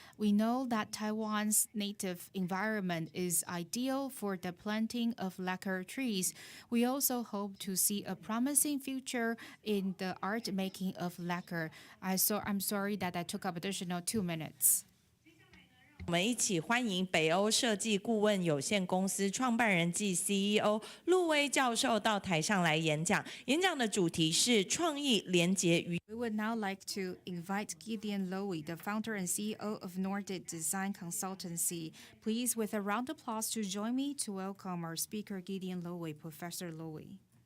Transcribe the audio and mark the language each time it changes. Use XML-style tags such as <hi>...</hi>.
<en>We know that Taiwan's native environment is ideal for the planting of lacquer trees. We also hope to see a promising future in the art making of lacquer. I'm sorry that I took up additional 2 minutes.</en> <zh>我们一起欢迎北欧设计顾问有限公司创办人暨 CEO 陆威教授到台上来演讲。演讲的主题是创意连结与。</zh> <en>We would now like to invite Gideon Lowy, the founder and CEO of Nordic Design Consultancy. Please, with a round of applause, to join me to welcome our speaker, Gideon Lowy, Professor Lowy.</en>